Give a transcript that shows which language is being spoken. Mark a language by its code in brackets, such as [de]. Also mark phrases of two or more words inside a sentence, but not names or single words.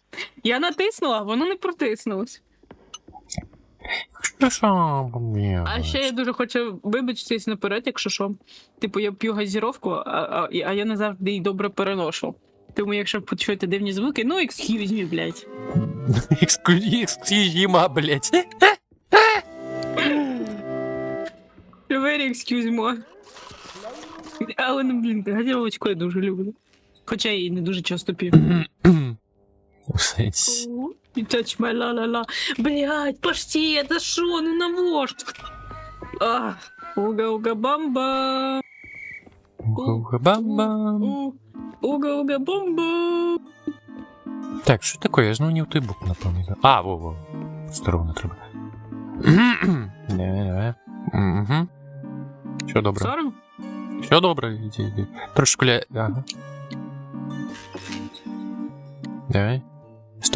[uk] Я натиснула, а воно не протиснулось. А ще я дуже хочу вибачитись наперед, якщо що. Типу, я п'ю газіровку, а я не завжди її добре переношу. Тому якщо почуєте дивні звуки, ну, [en] excuse me, [uk] блядь. Excuse блядь. [en] Very excuse me. [uk] Але, ну, блін, газіровочку я дуже люблю. Хоча я її не дуже часто п'ю. У сенсі. [en] You touch my la-la-la. [ru] Блядь, почти, это шо? Ну на вождь. Уга-уга-бамба. Уга-бам-бам. Уга-уга-бамба. [uk] Так, що таке? Я знову не в той бок, напевно. Во. Здорово треба. Давай. Угу. Все добре. Сором? Все добре, іди. Трошки ага. Давай. Стоп.